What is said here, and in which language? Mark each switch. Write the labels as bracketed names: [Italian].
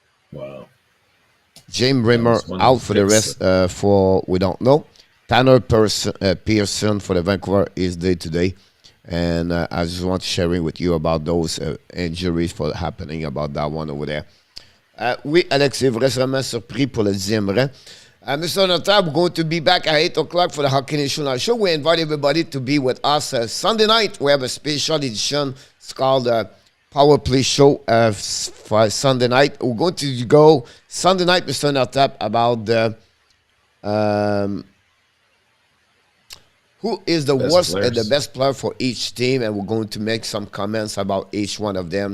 [English] Wow. James Rimmer out for the rest for we don't know. Tanner Pearson for the Vancouver is day to day. And I just want to share with you about those injuries for happening about that one over there. [French] Oui, Alex, c'est vraiment surpris pour le 10e rang. [English] Mr. ENORTAP, we're going to be back at 8 o'clock for the Hockey National Show. We invite everybody to be with us Sunday night. We have a special edition. It's called Power Play Show for Sunday night. We're going to go Sunday night, Mr. ENORTAP, about the who is the worst and the best player for each team, and we're going to make some comments about each one of them.